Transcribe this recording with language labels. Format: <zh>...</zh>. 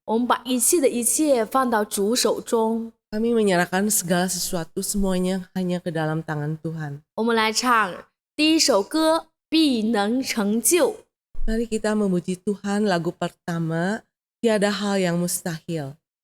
<zh>我们把一切放到主手中。</zh> <id>Kami menyerahkan segala sesuatu semuanya hanya ke dalam tangan Tuhan.</id> <zh>我们来唱第一首歌《必能成就》。</zh> <id>Mari kita memuji Tuhan lagu pertama, Tiada Hal Yang Mustahil.</id>